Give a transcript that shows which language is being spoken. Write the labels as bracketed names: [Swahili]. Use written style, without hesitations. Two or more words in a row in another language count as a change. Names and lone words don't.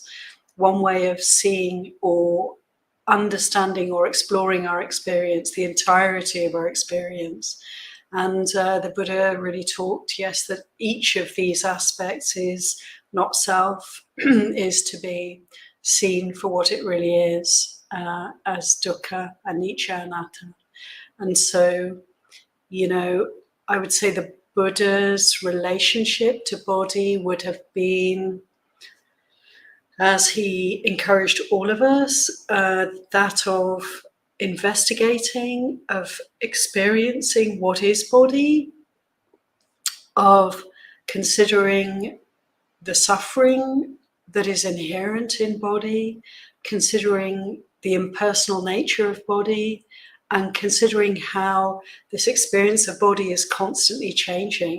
[English] One way of seeing or understanding or exploring our experience, the entirety of our experience. And the Buddha really talked, yes, that each of these aspects is not self, is to be seen for what it really is, as [Pali] dukkha, anicca, anatta. [English] And so, you know, I would say the Buddha's relationship to body would have been, as he encouraged all of us, that of investigating, of experiencing what is body, of considering the suffering that is inherent in body, considering the impersonal nature of body, and considering how this experience of body is constantly changing.